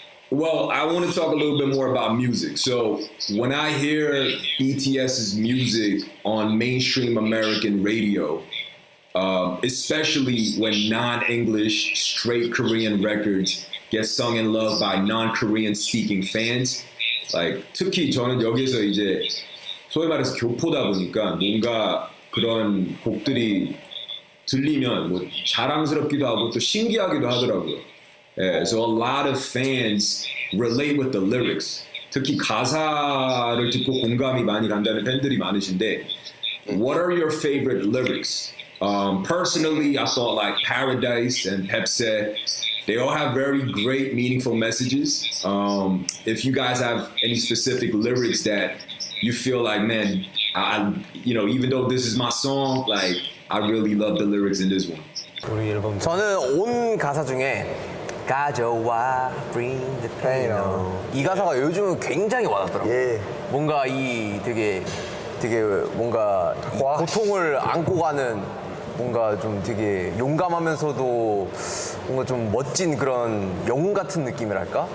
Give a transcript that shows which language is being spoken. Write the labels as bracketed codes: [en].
[en] Well, I want to talk a little bit more about music. So when I hear BTS's music on mainstream American radio, especially when non-English straight Korean records get sung in love by non-Korean speaking fans, like [ko] 특히 저는 여기서 이제 소위 말해서 교포다 보니까 뭔가 그런 곡들이 들리면 뭐 자랑스럽기도 하고 또 신기하기도 하더라고요. [en] Yeah, so a lot of fans relate with the lyrics. [ko] 특히 가사를 듣고 공감이 많이 간다는 팬들이 많으신데, [en] what are your favorite lyrics? Personally, I thought like Paradise and Pepsi, they all have very great, meaningful messages. If you guys have any specific lyrics that you feel like, man, even though this is my song, like I really love the lyrics in this one. [ko] 저는 온 가사 중에 가져와 [en] bring the pain on. [ko] 이 가사가 요즘은 굉장히 와닿더라고요. 예. 뭔가 이 되게 뭔가 고통을 안고 가는 뭔가 좀 되게 용감하면서도 뭔가 좀 멋진 그런 영웅 같은 느낌이랄까?